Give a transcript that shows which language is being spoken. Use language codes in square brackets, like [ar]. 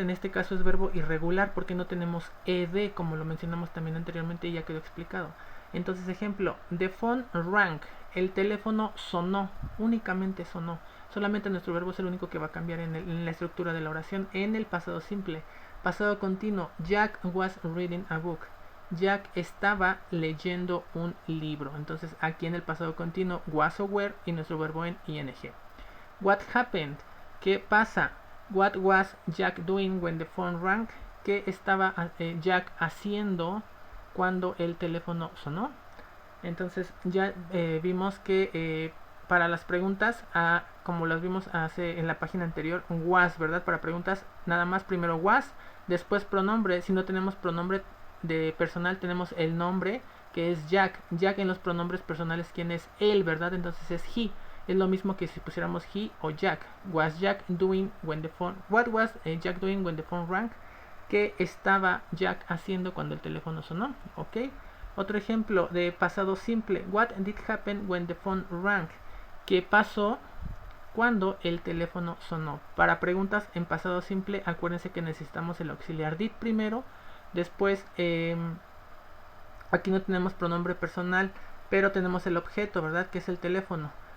[es] En este caso es verbo irregular porque no tenemos ed, como lo mencionamos también anteriormente y ya quedó explicado. Entonces, ejemplo, [en] the phone rang, [es] el teléfono sonó, únicamente sonó. Solamente nuestro verbo es el único que va a cambiar en la estructura de la oración en el pasado simple. Pasado continuo, [en] Jack was reading a book. [es] Jack estaba leyendo un libro. Entonces aquí en el pasado continuo, was o were y nuestro verbo en ing. [en] What happened? [es] ¿Qué pasa? [en] What was Jack doing when the phone rang? [es] ¿Qué estaba Jack haciendo cuando el teléfono sonó? Entonces ya vimos que para las preguntas, como las vimos en la página anterior, was, ¿verdad? Para preguntas nada más primero was, después pronombre. Si no tenemos pronombre de personal, tenemos el nombre, que es Jack. Jack en los pronombres personales, ¿quién es? Él, ¿verdad? Entonces es he. Es lo mismo que si pusiéramos he o Jack. [en] Was Jack doing when the phone... What was Jack doing when the phone rang? [es] ¿Qué estaba Jack haciendo cuando el teléfono sonó? ¿Ok? Otro ejemplo de pasado simple. [en] What did happen when the phone rang? [es] ¿Qué pasó cuando el teléfono sonó? Para preguntas en pasado simple, acuérdense que necesitamos el auxiliar did primero. Después, aquí no tenemos pronombre personal, pero tenemos el objeto, ¿verdad? Que es el teléfono.